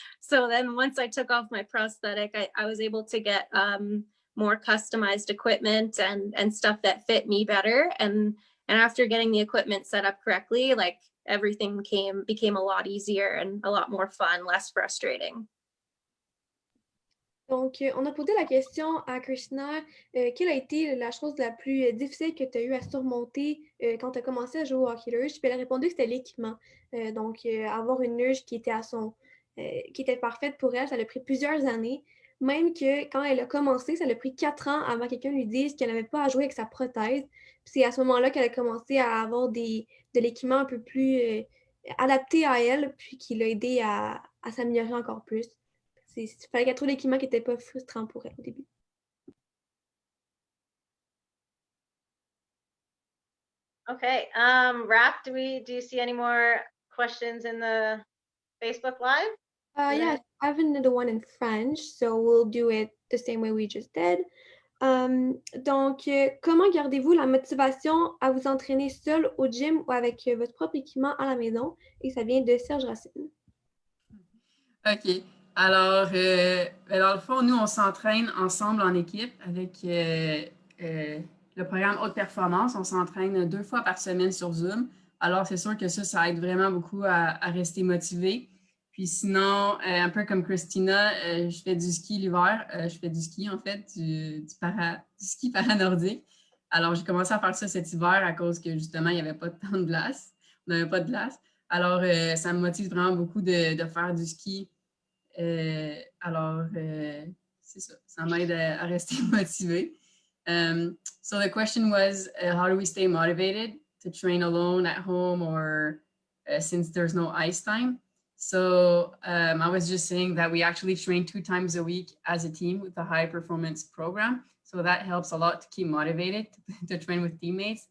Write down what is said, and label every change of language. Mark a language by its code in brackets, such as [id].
[en] So then once I took off my prosthetic, I was able to get more customized equipment and stuff that fit me better. And after getting the equipment set up correctly, like everything became a lot easier and a lot more fun, less frustrating. [fr] Donc, on a posé la question à Christina, quelle a été la chose la plus difficile que tu as eu à surmonter quand tu as commencé à jouer au hockey luge? Puis elle a répondu que c'était l'équipement. Donc, avoir une luge qui était parfaite pour elle, ça a pris plusieurs années. Même que quand elle a commencé, ça a pris 4 ans avant que quelqu'un lui dise qu'elle n'avait pas à jouer avec sa prothèse. Puis c'est à ce moment-là qu'elle a commencé à avoir de l'équipement un peu plus adapté à elle, puis qui l'a aidé à s'améliorer encore plus. Il fallait qu'elle trouve l'équipement qui n'était pas frustrant pour elle au début. [en] Okay, Raph, do you see any more questions in the Facebook Live? Yeah, I have another one in French, so we'll do it the same way we just did. [fr] Donc, comment gardez-vous la motivation à vous entraîner seul au gym ou avec votre propre équipement à la maison? Et ça vient de Serge Racine. OK. Alors, dans le fond, nous, on s'entraîne ensemble en équipe avec le programme Haute Performance. On s'entraîne 2 fois par semaine sur Zoom. Alors, c'est sûr que ça aide vraiment beaucoup à rester motivé. Puis sinon, un peu comme Christina, je fais du ski l'hiver. Je fais du ski, en fait, du ski paranordique. Alors, j'ai commencé à faire ça cet hiver à cause que, justement, il n'y avait pas tant de glace. On n'avait pas de glace. Alors, ça me motive vraiment beaucoup de faire du ski. Alors, c'est ça. Ça m'aide à rester motivé. [en] So the question was, how do we stay motivated to train alone at home or since there's no ice time? So I was just saying that we actually train 2 times a week as a team with the high performance program. So that helps a lot to keep motivated to train with teammates.